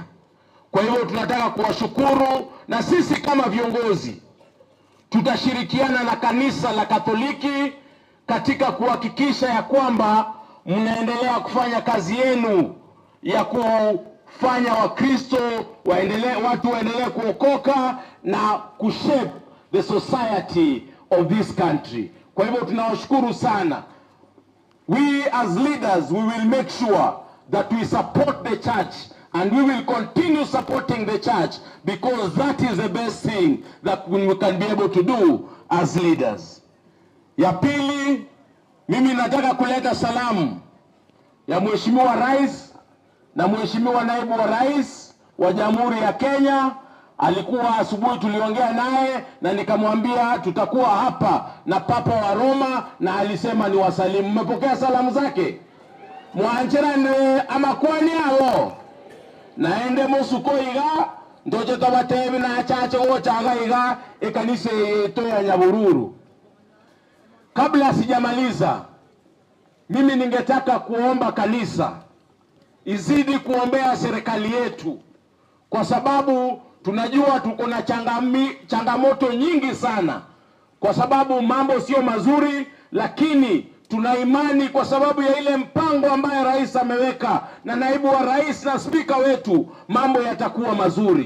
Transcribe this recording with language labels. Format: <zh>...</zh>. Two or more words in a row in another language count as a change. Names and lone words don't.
<sw>Kwa hivyo tunataka kuwashukuru, na sisi kama viongozi tutashirikiana na kanisa la Katoliki katika kuhakikisha ya kwamba mnaendelea kufanya kazi yenu ya kufanya Wakristo watu waendelee kuokoka na kushape</sw> <en>the society of this country.</en> <sw>Kwa hivyo tunawashukuru sana.</sw> <en>We as leaders, we will make sure that we support the church, and we will continue supporting the church, because that is the best thing that we can be able to do as leaders.</en> <sw>Ya pili, mimi nataka kuleta salamu ya Mheshimiwa Rais na Mheshimiwa Naibu wa Rais wa Jamhuri ya Kenya. Alikuwa asubuhi tuliongea naye na nikamwambia tutakuwa hapa na Papa wa Roma, na alisema ni wasalimu. Mmepokea salamu zake?</sw> <guz>Mwanjirane amakwani hao naende musuko iga ndoje tabatebi na chache wo chaga iga ekanise yetu ya Nyabururu.</guz> <sw>Kabla sijamaliza, mimi ningetaka kuomba kanisa izidi kuombea serikali yetu, kwa sababu tunajua tuko na changamoto nyingi sana, kwa sababu mambo sio mazuri, lakini tuna imani kwa sababu ya ile mpango ambaye rais ameweka na naibu wa rais na spika wetu, mambo yatakuwa mazuri.</sw>